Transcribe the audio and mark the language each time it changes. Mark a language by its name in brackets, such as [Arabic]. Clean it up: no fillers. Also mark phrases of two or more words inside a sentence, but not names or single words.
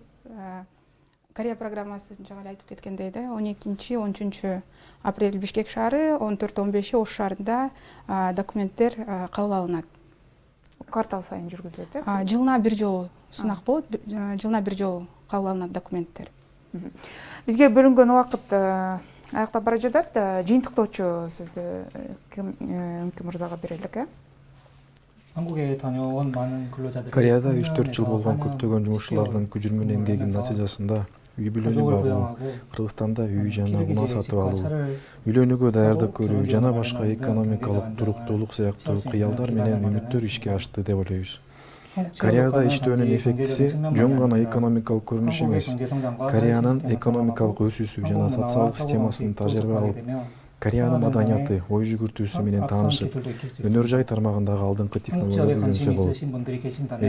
[Kyrgyz] Корея программасы жагы айтып кеткендей да 12-13 апрель Бишкек шаары, 14-15 Ош шаарында документтер кабыл алынат. Квартал сайын жүргүзүлөт, Жылына бир жолу сынак болот, жылына бир жолу кабыл алынат документтер. Бизге бөлүнгөн убакыт аяктап бара жатат. Жыйынтыктоочу сөздү Үңкү мырзага берелик. [Korean] 한국에 다녀온 많은 근로자들이 [Kyrgyz] Кореяда 3-4 жыл болгон көптөгөн жумушчулардын күжүрмөн эмгегинин натыйжасында үй бүлөнү багуу, Кыргызстанда үй жана унаа сатып алуу, үйлөнүүгө даярдык көрүү жана башка экономикалык туруктуулук сыяктуу кыялдар менен үмүттөр ишке ашты деп ойлойбуз. Кореяда иштөөнүн эффектиси жөн гана экономикалык көрүнүш эмес, Кореянын экономикалык өсүүсү жана социалдык системасын тажрыйба алып, Кореянын маданияты, ой жүгүртүүсү менен таанышып, өнөр жай тармагындагы алдыңкы технологияга үйрөнсө болот.